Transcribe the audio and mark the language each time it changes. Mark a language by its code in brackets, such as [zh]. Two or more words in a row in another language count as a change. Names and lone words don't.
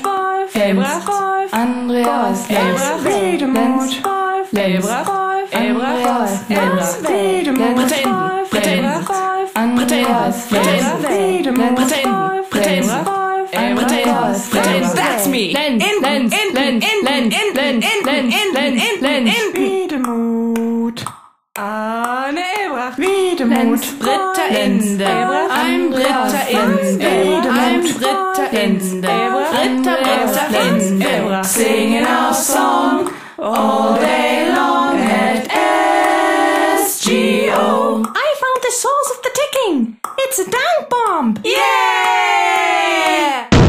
[en] Lenz, Andreas Lenz, Wiedemuth, Andreas Lenz, Andreas Lenz, That's me. Wiedemuth, Anne Ebracht. Wiedemuth, Britta Ende. I'm Britta Ende. I'm Britta Ende. Britta Ende. singing our song all day long at SGO. I found the source of the ticking. It's a dank bomb. Yeah!